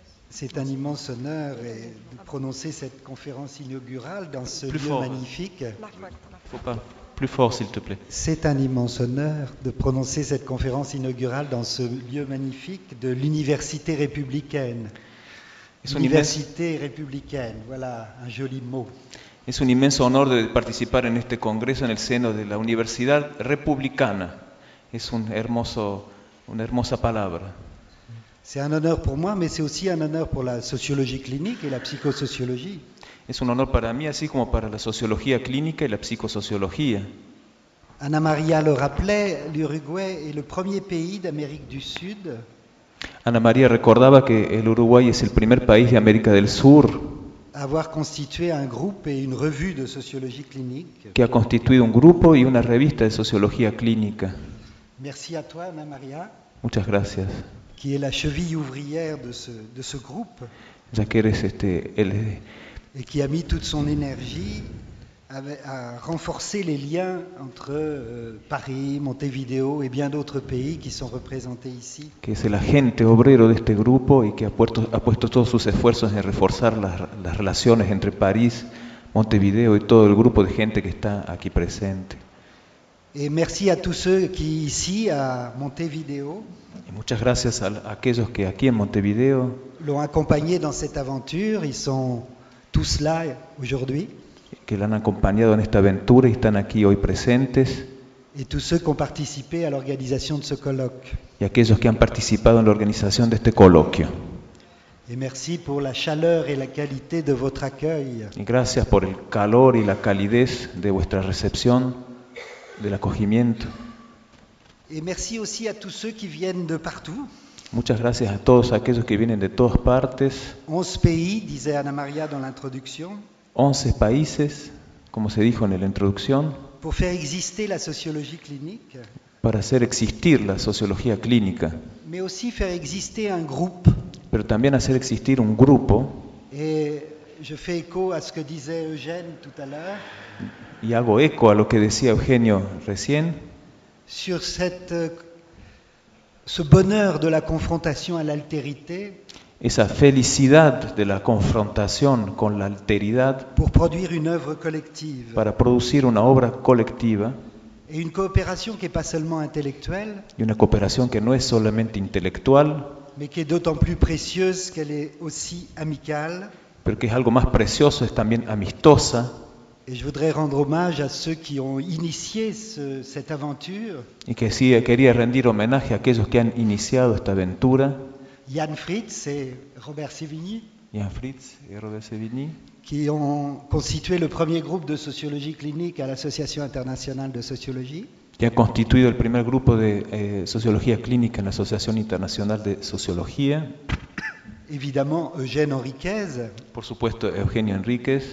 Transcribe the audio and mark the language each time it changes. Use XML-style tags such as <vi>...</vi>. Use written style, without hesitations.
<fr>C'est un immense honneur de prononcer cette conférence inaugurale dans ce plus lieu fort. Magnifique. Faut pas. Plus fort, s'il te plaît. C'est un immense honneur de prononcer cette conférence inaugurale dans ce lieu magnifique de l'Université républicaine. Université républicaine, voilà un joli mot.</fr> <es>Es un immense honor de participar en este congreso en el seno de la Universidad Republicana. Es un hermoso, una hermosa palabra.</es> <fr>C'est un honneur pour moi, mais c'est aussi un honneur pour la sociologie clinique et la psychosociologie.</fr> <es>Es un honor para mí, así como para la sociología clínica y la psicosociología.</es> <fr>Ana María lo rappelait, l'Uruguay est le premier pays d'Amérique du Sud.</fr> <es>Ana María recordaba que el Uruguay es el primer país de América del Sur.</es> <fr>Avoir constitué un groupe et une revue de sociologie clinique.</fr> <es>Que ha constituido un grupo y una revista de sociología clínica.</es> <fr>Merci à toi, Ana María.</fr> <es>Muchas gracias.</es> <fr>Qui est la cheville ouvrière de ce groupe.</fr> <es>Ya que eres</es> <fr>et qui a mis toute son énergie à renforcer les liens entre Paris, Montevideo et bien d'autres pays qui sont représentés ici.</fr> <es>Que es el agente obrero de este grupo y que ha puesto todos sus esfuerzos en reforzar las relaciones entre París, Montevideo y todo el grupo de gente que está aquí presente.</es> <fr>Et merci à tous ceux qui ici à Montevideo.</fr> <es>Y muchas gracias a aquellos que aquí en Montevideo</es> <fr>l'ont accompagné dans cette aventure, ils sont tous là aujourd'hui.</fr> <es>Que l'han acompañado en esta aventura y están aquí hoy presentes.</es> <fr>Et tous ceux qui ont participé à l'organisation de ce colloque.</fr> <es>Y aquellos que han participado en la organización de este coloquio.</es> <fr>Et merci pour la chaleur et la qualité de votre accueil.</fr> <es>Y gracias por el calor y la calidez de vuestra recepción, de l'acogimiento.</es> <fr>Et merci aussi à tous ceux qui viennent de partout.</fr> <es>Muchas gracias a todos aquellos que vienen de todas partes.</es> <fr>11 pays, disait Ana María dans l'introduction.</fr> <es>11 países, como se dijo en la introducción.</es> <fr>Pour faire exister la sociologie clinique.</fr> <es>Para hacer existir la sociología clínica.</es> <fr>Mais aussi faire exister un groupe.</fr> <es>Pero también hacer existir un grupo.</es> <fr>Et je fais écho à ce que disait Eugène tout à l'heure.</fr> <es>Y hago eco a lo que decía Eugenio recién.</es> <fr>Sur cette, ce bonheur de la confrontation à l'altérité.</fr> <es>Esa felicidad de la confrontación con la alteridad.</es> <fr>Pour produire une œuvre collective.</fr> <es>Para producir una obra colectiva.</es> <fr>Et une coopération qui est pas seulement intellectuelle.</fr> <es>Y una cooperación que no es solamente intelectual.</es> <fr>Mais qui est d'autant plus précieuse qu'elle est aussi amicale.</fr> <es>Pero que es algo más precioso, es también amistosa.</es> <fr>Et je voudrais rendre hommage à ceux qui ont initié cette aventure.</fr> <es>Y que sí, quería rendir homenaje a aquellos que han iniciado esta aventura.</es> <fr>Jan Fritz et Robert Sévigny. Jan Fritz et Robert Sévigny. Qui ont constitué le premier groupe de sociologie clinique à l'Association internationale de sociologie.</fr> <es>Que ha constituido el primer grupo de sociología clínica en la Asociación Internacional de Sociología.</es> <fr>Évidemment, Eugène Henriquez.</fr> <es>Por supuesto, Eugenio Henriquez.</es>